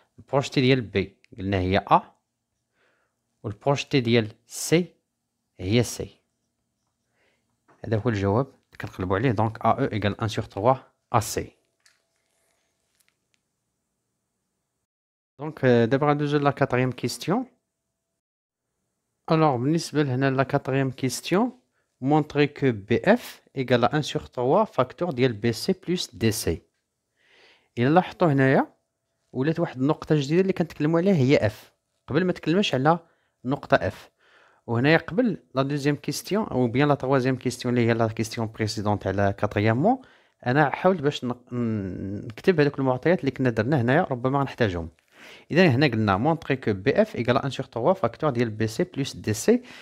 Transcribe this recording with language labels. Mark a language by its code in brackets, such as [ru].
[ar] البروجتي ديال بي قلنا هي ا، والبروجتي ديال سي هي سي. هذا هو الجواب اللي كنقلبوا عليه. دونك ا او ايكال 1 sur 3 ا سي. دونك دابا غندوزو لا كاتريام كيستيون. الوغ بالنسبه لهنا لا كاتريام كيستيون، [fr] montrer que BF égale à 1 sur 3 facteur ديال BC plus DC. [ar] إلا لاحظتوا هنايا ولات واحد النقطة جديدة اللي كنتكلموا عليها هي F. قبل ما تكلماش على نقطة F. وهنايا قبل لا دوزيام كيستيون أو بيان لا تروازيام كيستيون اللي هي لا كيستيون بريسيدونت على كاتريامون، أنا حاولت باش نكتب هذوك المعطيات اللي كنا درنا هنايا ربما غنحتاجهم. إذا هنا قلنا [fr] montrer que BF égale à 1 sur 3 facteur ديال BC plus DC.